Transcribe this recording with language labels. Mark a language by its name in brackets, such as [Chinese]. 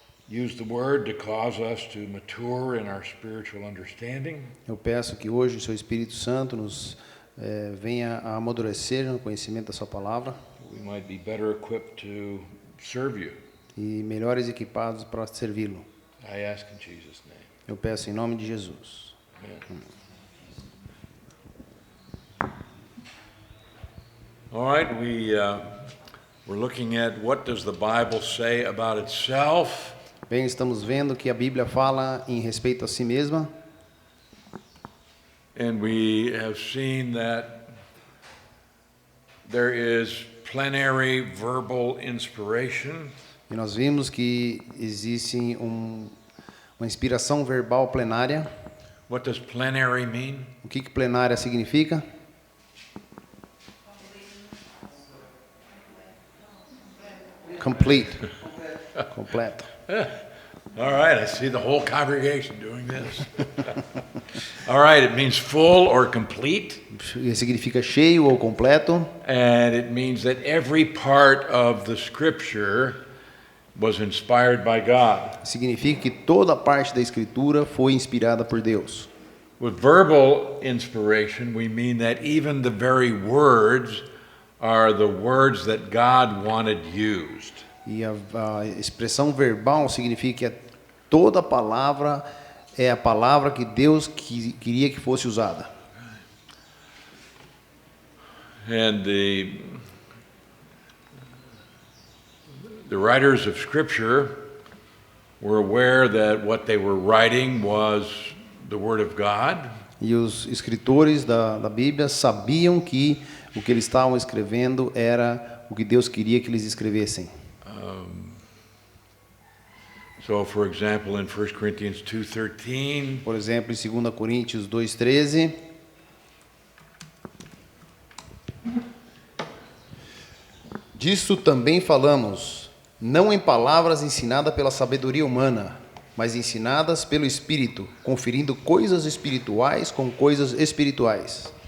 [English] use the word to cause us to mature in our spiritual understanding. [Portuguese] Eu peço que hoje o seu Espírito Santo nos venha a amadurecer no conhecimento da sua palavra. [English] We might be better equipped to serve you. [Portuguese] E melhores equipados para servi-lo. [English] I ask in Jesus' name. [Portuguese] Eu peço em nome de Jesus. [English] Amen. All right, we're looking at what does the Bible say about itself. [Portuguese] Bem, estamos vendo que a Bíblia fala em respeito a si mesma. [English] And we have seen that there is plenary verbal inspiration. [Portuguese] E nós vimos que existe uma inspiração verbal plenária. [English] What does plenary mean? [Portuguese] O que plenária significa? [English] Complete. [Portuguese] Completo. [English] All right, I see the whole congregation doing this. All right, it means full or complete. [Portuguese] Significa cheio ou completo. [English] And it means that every part of the scripture was inspired by God. [Portuguese] Significa que toda parte da Escritura foi inspirada por Deus. [English] With verbal inspiration, we mean that even the very words are the words that God wanted used. [Portuguese] E a expressão verbal significa que toda palavra é a palavra que Deus queria que fosse usada. [English] And the writers of Scripture were aware that what they were writing was the Word of God. [Portuguese] E os escritores da Bíblia sabiam que o que eles estavam escrevendo era o que Deus queria que eles escrevessem. [English] So, for example, in 1 Corinthians 2:13, [Portuguese] por exemplo, em 2 Coríntios 2:13, disso também falamos, não em palavras ensinadas pela sabedoria humana, mas ensinadas pelo Espírito, conferindo coisas espirituais com coisas espirituais.